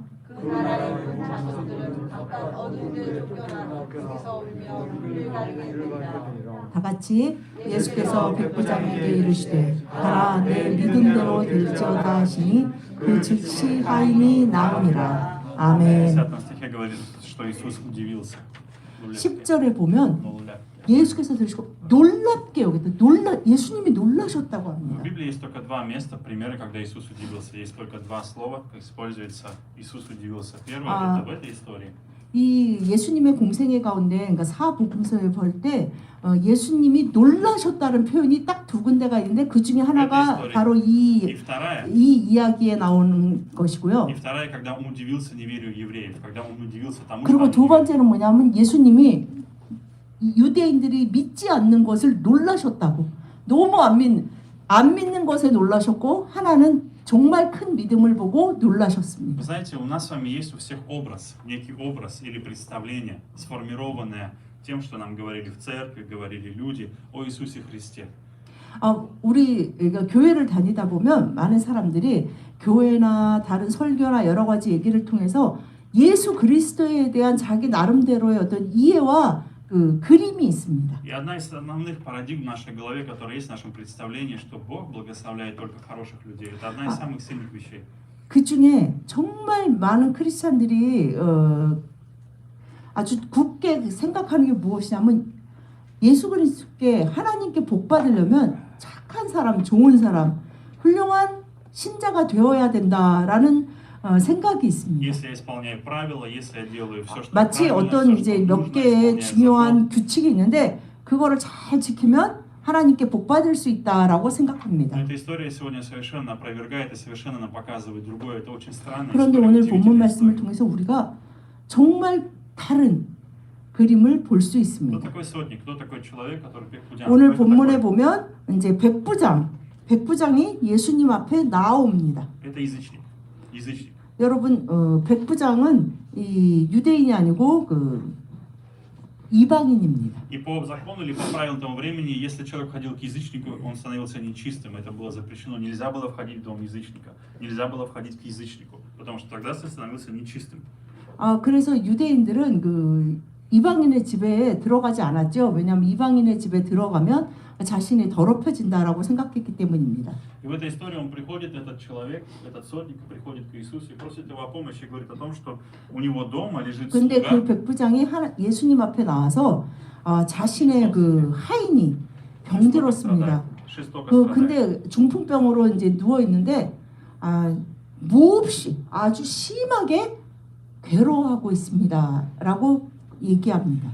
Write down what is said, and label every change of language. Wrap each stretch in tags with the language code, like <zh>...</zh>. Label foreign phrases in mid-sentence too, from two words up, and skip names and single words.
<ko>그 나라의 큰 자손들은 각각 어두운 데로 쫓겨나 거기서 울며 눈을 가리게 되리라. 다 같이 예수께서 백부장에게 이르시되 가라 내 믿음대로 될지어다 하시니 그 즉시 하인이 나으니라.</ko> <ru>В</ru> <ko>아멘.</ko> <ru>10 стихе говорит, что Иисус удивился.</ru> <ko>10절에 보면 놀랍. 예수께서 들으시고 놀랍게 여겼다. 예수님이 놀라셨다고</ko> <ru>В</ru> <ko>합니다.</ko> <ru>Библии есть только два места, примеры, когда Иисус удивился. Есть только два слова, как используется Иисус удивился. Первое это в этой истории.</ru> <ko>이 예수님의 공생애 가운데, 그러니까 사복음서에 볼 때 예수님이 놀라셨다는 표현이 딱 두 군데가 있는데 그 중에 하나가 바로</ko> <ru>И вторая,</ru> <ko>이 이야기에 나오는 것이고요.</ko> <ru>и вторая, когда он удивился неверию евреев, когда он удивился тому,</ru> <ko>그리고</ko> <ru>что</ru> <ko>두</ko> <ru>они</ru> <ko>번째는 뭐냐면 예수님이 유대인들이 믿지 않는 것을 놀라셨다고. 너무 안 믿는 것에 놀라셨고 하나는 정말 큰 믿음을 보고</ko> <ru>Вы</ru> <ko>놀라셨습니다.</ko> <ru>знаете, у нас с вами есть у всех образ, некий образ или представление, сформированное тем, что нам говорили в церкви, говорили люди о Иисусе Христе.</ru> <ko>우리 그러니까 교회를 다니다 보면 많은 사람들이 교회나 다른 설교나 여러 가지 얘기를 통해서 예수 그리스도에 대한 자기 나름대로의 어떤 이해와 그 그림이 있습니다.</ko> <ru>И одна из основных парадигм в нашей голове, которая есть в нашем представлении, что Бог благословляет только хороших людей, это одна из самых сильных вещей.</ru> <ko>그 중에 정말 많은 크리스찬들이 아주 굳게 생각하는 게 무엇이냐면 예수 그리스도께 하나님께 복 받으려면 착한 사람, 좋은 사람, 훌륭한 신자가 되어야 된다라는 생각이 있습니다.</ko> <ru>Если я исполняю правила, если я делаю все, что</ru> <ko>마치</ko> <ru>правильно,</ru> <ko>어떤</ko> <ru>всё,</ru> <ko>이제</ko> <ru>что</ru> <ko>몇</ko> <ru>нужно,</ru> <ko>개의</ko> <ru>исполняя</ru> <ko>중요한</ko> <ru>закон,</ru> <ko>규칙이 있는데 그거를 잘 지키면 하나님께 복 받을 수 있다라고 생각합니다.</ko> <ru>но эта история сегодня совершенно опровергает и совершенно нам показывает другое. Это очень странно.</ru> <ko>그런데 오늘 본문 말씀을 통해서 우리가 정말 다른 그림을 볼 수</ko> <ru>Кто</ru> <ko>있습니다.</ko> <ru>такой сотник? Кто такой человек, который 백부장?</ru> <ko>오늘</ko> <ru>Кто это</ru> <ko>본문에</ko> <ru>такой?</ru> <ko>보면 이제 백부장이 예수님 앞에 나옵니다.</ko> <ru>Это язычник. Язычник.</ru> <ko>여러분, 백부장은 이 유대인이 아니고 그 이방인입니다.</ko> <ru>И по закону или по правилам того времени, если человек ходил к язычнику, он становился нечистым. Это было запрещено. Нельзя было входить в дом язычника. Нельзя было входить к язычнику, потому что тогда ты становился нечистым.</ru> <ko>그래서 유대인들은 그 이방인의 집에 들어가지 않았죠. 왜냐하면 이방인의 집에 들어가면 자신이 더럽혀진다라고 생각했기 때문입니다.</ko> <ru>И в этой истории он приходит, этот человек, этот сотник, приходит к Иисусу и просит его о помощи, и говорит о том, что у него дома лежит</ru> <ko>근데 그</ko> <ru>слуга.</ru> <ko>백부장이 예수님 앞에 나와서 자신의 그 하인이 병들었습니다.</ko> <ru>Жестоко</ru> <ko>근데 중풍병으로 이제 누워 있는데 몹시 아주 심하게 괴로워하고 있습니다라고 얘기합니다.</ko>